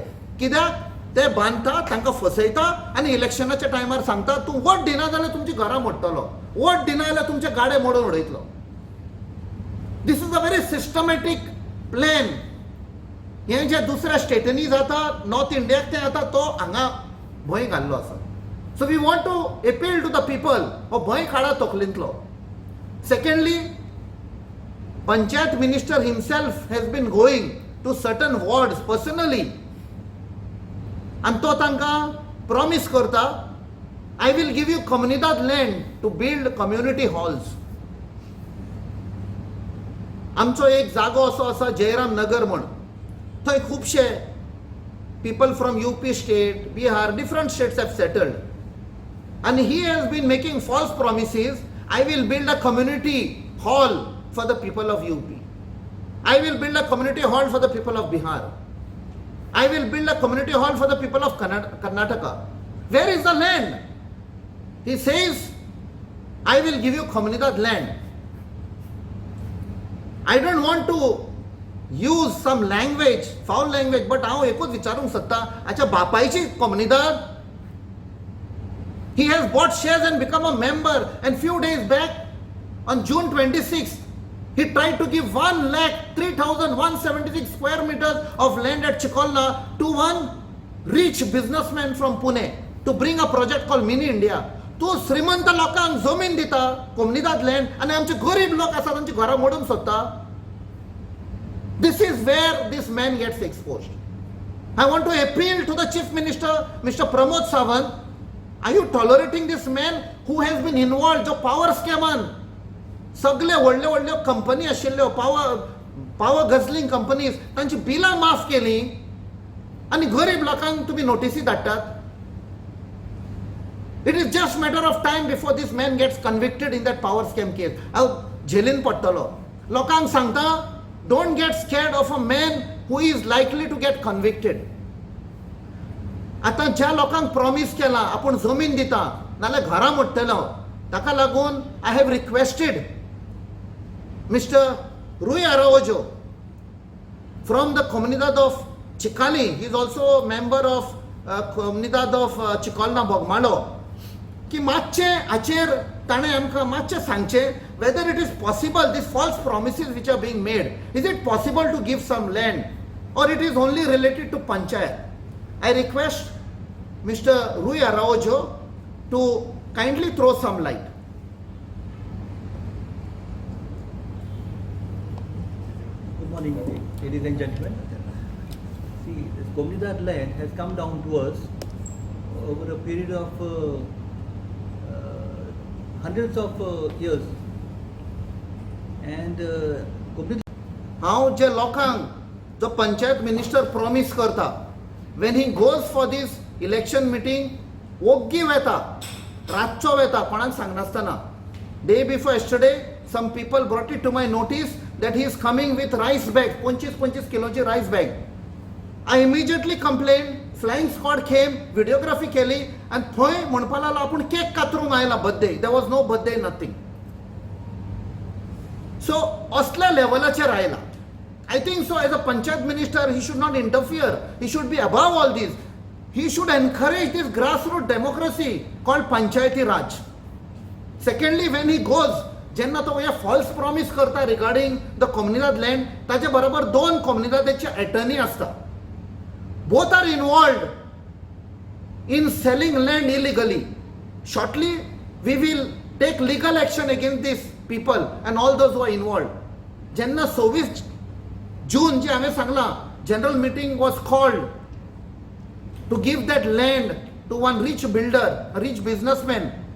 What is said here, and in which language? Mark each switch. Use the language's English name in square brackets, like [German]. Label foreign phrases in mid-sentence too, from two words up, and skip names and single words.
[Konkani] कित्याक ते बांदता, तांकां फसयता आनी इलेक्शनाच्या टायमार सांगता तूं वोट दिना जाल्यार तुमची घरां मोडटलो, वोट दिना जाल्यार तुमचे गाडे मोडून उडयतलो. [English] This is a very systematic plan. [Konkani] हें जें दुसऱ्या स्टेटींनी जाता, नॉर्थ इंडियाक तें जाता, तो हांगा भंय घाल्लो आसा. [English] So we want to appeal to the people. [Konkani] हो भंय काडा तकलेंतलो. [English] Secondly, Panchayat minister himself has been going to certain wards personally. [Konkani] And तो तांकां promise करता, [English] I will give you Comunidad land to build community halls. [Konkani] आमचो एक जागो असो आसा जयराम नगर म्हूण. थंय खुबशे [English] people from UP state, Bihar, different states have settled. And he has been making false promises. I will build a community hall for the people of UP. I will build a community hall for the people of Bihar. I will build a community hall for the people of Karnataka. Where is the land? He says, I will give you Comunidad land. I don't want to use some language, foul language, but [Konkani] हांव एकूच विचारूंक सोदता, हाच्या बापायची Comunidad. [English] He has bought shares and become a member, and few days back on June 26th he tried to give 1,03,176 square meters of land at Chikolna to one rich businessman from Pune to bring a project called Mini India. [Konkani] तूं श्रीमंत लोकांक जमीन दिता [English] Comunidad land [Konkani] आनी आमचे गरीब लोक आसा तांची घरां मोडूंक सोदता. [English] This is where this man gets exposed. I want to appeal to the Chief Minister, Mr. Pramod Sawant. Are you tolerating this man who has been involved, जो power scaman, [Konkani] सगळे व्हडले व्हडल्यो कंपनी आशिल्ल्यो [English] power guzzling companies [Konkani] तांची बिलां माफ केली आनी गरीब लोकांक तुम्ही नोटीसी धाडटात. [English] It is just matter of time before this man gets convicted in that power scam case. [Konkani] जेलीन पडटलो. लोकांक सांगता, [English] don't get scared of a man who is likely to get convicted. [Konkani] आता ज्या लोकांक प्रॉमिस केला आपण जमीन दिता नाल्यार घरां मोडटलो, ताका लागून [English] I have requested Mr. Rui Araujo from the Comunidad of Chicali, he is also a member of Comunidad of Chicolna Bogmalo, [Konkani] की मातशे हाचेर ताणें आमकां मातशें सांगचें [English] whether it is possible, these false promises which are being made, is it possible to give some land or it is only related to Panchayat. I request Mr. Rui Araujo to kindly throw some light. Good morning, ladies and gentlemen. See, this Comunidad land has come down to us over a period of hundreds of years. And [Konkani] हांव जे लोकांक जो पंचायत मिनिस्टर प्रॉमिस करता, [English] when he goes for this election meeting, [Konkani] ओग्गी वेता, रातचो वेता, कोणाक सांगनासतना. [English] Day before yesterday, some people brought it to my notice that he is coming with rice bag, 25 किलोची rice bag. I immediately complained, flying squad came, videography केली, and [Konkani] थंय म्हणपा लागलो आपूण केक कातरूंक आयला [English] birthday. There was no birthday, nothing. So, [Konkani] असल्या लेवलाचेर आयला. [English] I think so, as a Panchayat minister, he should not interfere. He should be above all this. He should encourage this grassroots democracy called Panchayati Raj. Secondly, when he goes, [Konkani] जेन्ना तो हे [English] false promise [Konkani] करता [English] regarding the Comunidad land, [Konkani] ताचे बरोबर दोन Comunidadचे attorney असता. [English] Both are involved in selling land illegally. Shortly, we will take legal action against these people and all those who are involved. [Konkani] जेन्ना 26 June जे हांवें सांगलां, [English] general meeting was called to give that land to one rich builder, a rich businessman.